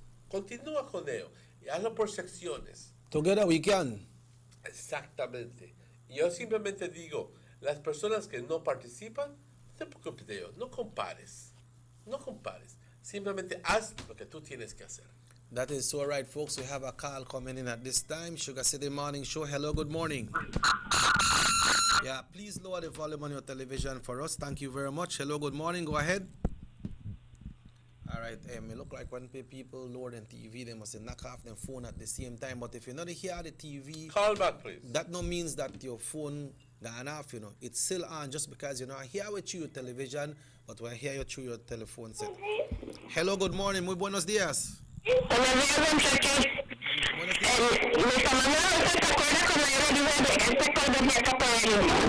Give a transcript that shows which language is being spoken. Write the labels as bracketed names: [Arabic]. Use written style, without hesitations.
[Spanish] Continúa con ello y hazlo por secciones. [English] Together we can. [Spanish] Exactamente. Y yo simplemente digo, las personas que no participan, no te preocupes de ello, no compares. No compares. Simplemente haz lo que tú tienes que hacer. [English] That is so right, folks. We have a call coming in at this time. Sugar City Morning Show. Hello, good morning. Yeah, please lower the volume on your television for us. Thank you very much. Hello, good morning. Go ahead. All right, it look like when people lower the TV, they must knock off their phone at the same time. But if you're not hear the TV, call back, please. That no means that your phone gone off, you know. It's still on just because you're not here with you television, but we're here through your telephone set. Hello, good morning. [Spanish] Muy buenos días. Buenos días, don Cheque. Mi tamaño ¿se acuerda cuando yo le dije de este código de acá por el cementerio?